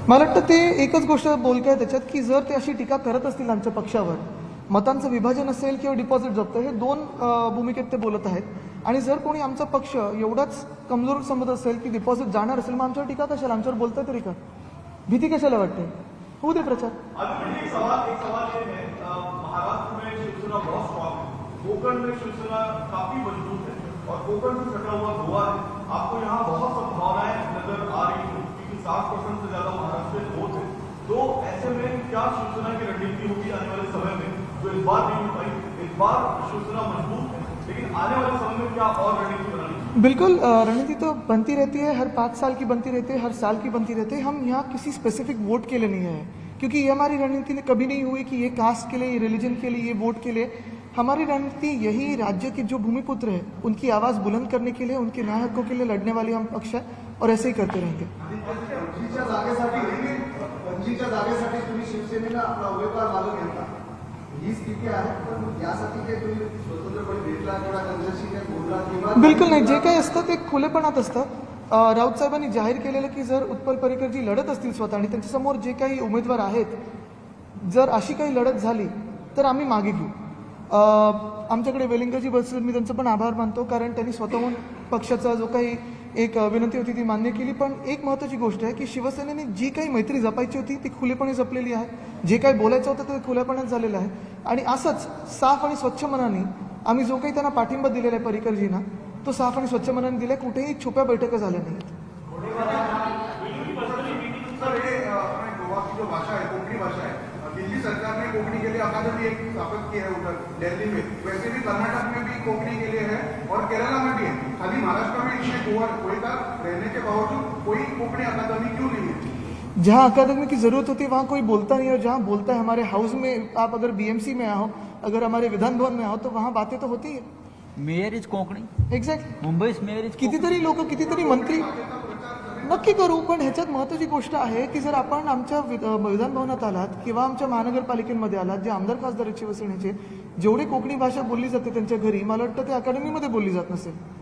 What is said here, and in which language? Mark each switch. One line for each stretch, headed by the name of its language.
Marathi: मला वाटतं ते एकच गोष्ट बोलके आहे त्याच्यात की जर ते अशी टीका करत असतील आमच्या पक्षावर, मतांचं विभाजन असेल किंवा डिपॉझिट जप्त, हे दोन भूमिकेत ते बोलत आहेत. आणि जर कोणी आमचा पक्ष एवढाच कमजोर समजत असेल की डिपॉझिट जाणार असेल, मग आमच्यावर टीका कशाला, आमच्यावर बोलताय तरी का, भीती कशाला वाटते, होऊ दे प्रचार.
Hindi: अभी एक सवाल ये है, महाराष्ट्र में शिवसेना बहुत स्ट्रॉन्ग है, कोंकण में शिवसेना काफी मजबूत है और कोंकण से सटा हुआ गोवा है. आपको यहाँ बहुत संभावनाएं नजर आ रही है क्योंकि 60% से ज्यादा महाराष्ट्र में वोट है. तो ऐसे में क्या शिवसेना की रणनीति होगी आने वाले समय में, जो इस बार नहीं हो पाई. इस बार शिवसेना मजबूत है, लेकिन आने वाले समय में क्या और रणनीति बनानी चाहिए? बिल्कुल, रणनीति तो बनती रहती है, हर 5 साल की बनती रहती है, हर साल की बनती रहती है. हम यहाँ किसी स्पेसिफिक वोट के लिए नहीं है, क्योंकि ये हमारी रणनीति कभी नहीं हुई कि ये कास्ट के लिए, ये रिलीजन के लिए, ये वोट के लिए. हमारी रणनीति यही राज्य के जो भूमिपुत्र हैं उनकी आवाज़ बुलंद करने के लिए, उनके न्याय हकों के लिए लड़ने वाले हम पक्ष है और ऐसे ही करते रहेंगे.
Marathi: पणजीच्या जागेसाठी तुम्ही शिवसेनेला आपला उमेदवार मागून घेतला, ही स्थिती आहे. पण यासाठी काही तुम्ही स्वतंत्रपणे भेटला किंवा त्यांच्याशी काही बोलला किंवा बिलकुल नाही, जे काही असतं ते खुलेपणात असतं. राऊत साहेबांनी जाहीर केलेलं की जर उत्पल पर्रिकर जी लढत असतील स्वतः आणि त्यांच्यासमोर जे काही उमेदवार आहेत, जर अशी काही लढत झाली तर आम्ही मागे घेऊ. आमच्याकडे वेलिंगजी बसले, मी त्यांचं पण आभार मानतो, कारण त्यांनी स्वतःहून पक्षाचा जो काही एक विनंती होती ती मान्य केली. पण एक महत्त्वाची गोष्ट आहे की शिवसेनेने जी काही मैत्री जपायची होती ती खुलेपणे जपलेली आहे, जे काही बोलायचं होतं ते खुलेपणात झालेलं आहे. आणि असंच साफ आणि स्वच्छ मनाने आम्ही जो काही त्यांना पाठिंबा दिलेला आहे पर्रिकरजींना, तो साफ आणि स्वच्छ मनाने दिला. कुठेही छुप्या बैठका झाल्या नाहीत. सर, हे
Hindi: गोवा की जो भाषा है, कोंकणी भाषा है, दिल्ली सरकार ने कोंकणी के लिए अकादमी एक स्थापित की है उधर दिल्ली में, वैसे भी कर्नाटक में भी कोंकणी के लिए है और केरला में भी है. खाली महाराष्ट्र में इसमें गोवा का रहने के बावजूद कोई कोंकणी अकादमी क्यों नहीं है? जहाँ अकादमी की ज़रूरत होती है वहाँ कोई बोलता नहीं है, और जहाँ बोलता है, हमारे हाउस में आप अगर BMC में आओ, अगर हमारे विधान भवन में आओ, तो वहाँ बातें तो होती है.
English: Mayor is Konkani, exactly. मुंबईस mayor is
Marathi: कितीतरी लोक, कितीतरी मंत्री नक्की करू, पण ह्याच्यात महत्त्वाची गोष्ट आहे की जर आपण आमच्या विधान भवनात आलात किंवा आमच्या महानगरपालिकेमध्ये आलात, जे आमदार खासदार आहेत शिवसेनेचे, जेवढी कोकणी भाषा बोलली जाते त्यांच्या घरी, मला वाटतं ते अकॅडमीमध्ये बोलली जात नसेल.